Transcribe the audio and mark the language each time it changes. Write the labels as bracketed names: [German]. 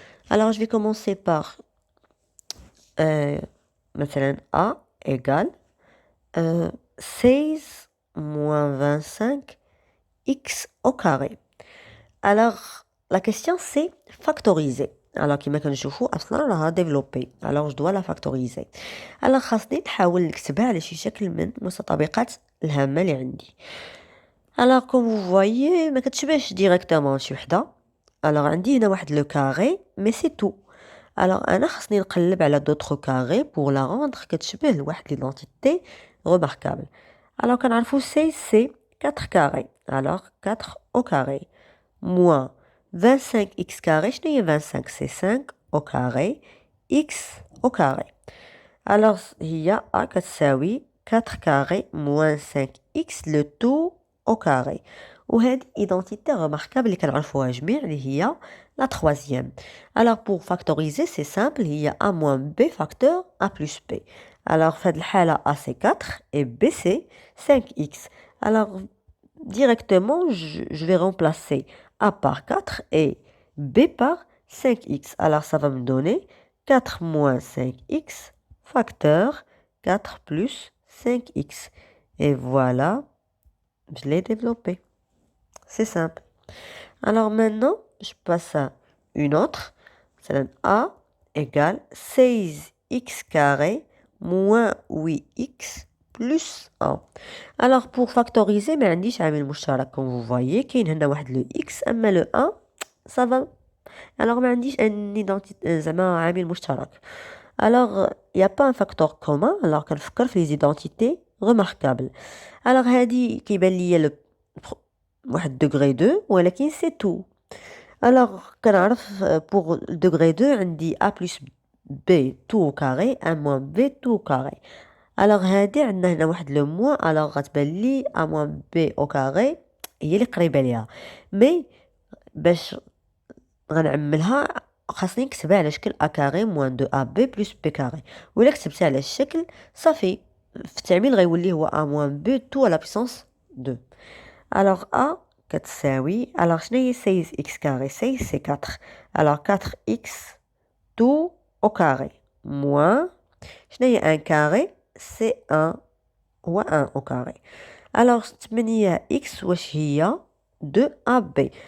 [French] Alors je vais commencer par [Arabic] مثلا [French] a égale 16 moins 25 x au carré. Alors la question c'est factoriser. Alors [Arabic] كما كنشوفوا اصلا راها ديفلوبي. [French] alors je dois la factoriser. alors [Arabic] خاصني نحاول نكتبها على شي شكل من متطابقات الهامه اللي عندي. [French] alors comme vous voyez [Arabic] ما كتشبهش ديريكتومون شي وحده. alors عندي هنا واحد لو كاري mais c'est tout. [French] alors [Arabic] انا خاصني نقلب على [French] d'autres carrés pour la rendre [Arabic] كتشبه لواحد [French] l'identité remarquable. alors [Arabic] كنعرفوا [French] 16 c'est 4 carrés. alors 4 au carré moins 25x carré, je n'ai 25, c'est 5 au carré, x au carré. Alors, il y a a كتساوي 4 carré moins 5x le tout au carré. [Arabic] وهذه [French] identité remarquable [Arabic] اللي كنعرفوها جميع اللي هي [French] la troisième. Alors pour factoriser c'est simple, il y a a moins b facteur a plus b. Alors [Arabic] في هذه الحالة [French] a c'est 4 et b c'est 5x. Alors directement je vais remplacer a par 4 et b par 5x. Alors ça va me donner 4 moins 5x facteur 4 plus 5x. Et voilà, je l'ai développé. C'est simple. Alors maintenant, je passe à une autre. Ça donne a égale 16x carré moins 8x plus 1. Alors pour factoriser, [Arabic] ما عنديش عامل مشترك [French] comme vous voyez. [Arabic] كاين هنا واحد le x, أما le 1 [French] ça va. [Arabic] Alors ما عنديش un identité زعما عامل مشترك. [French] Alors il n'y a pas un facteur commun. Alors [Arabic] كنفكر في [French] les identités remarquables. [Arabic] Alors هذه كيبان ليا le واحد degré 2 ولكن [French] c'est tout. Alors [Arabic] كنعرف [French] pour degré 2 عندي a plus b tout au carré a moins b tout au carré. [Arabic] Alors هادي عندنا هنا واحد لو موان. alors غتبان لي a moins b au carré هي اللي قريبه ليها. مي باش غنعملها خاصني نكتبها على شكل [French] a carré moins 2ab plus b carré. [Arabic] ولا كتبتها على الشكل صافي في التعميل غيولي هو [French] a moins b tout à la puissance 2. [Arabic] Alors a كتساوي alors شنو هي 16x carré 16 c'est 4. [French] alors 4x tout au carré moins [Arabic] شنو هي [French] 1 carré c'est 1 هو 1 au carré. [Arabic] alors 8x واش هي 2ab.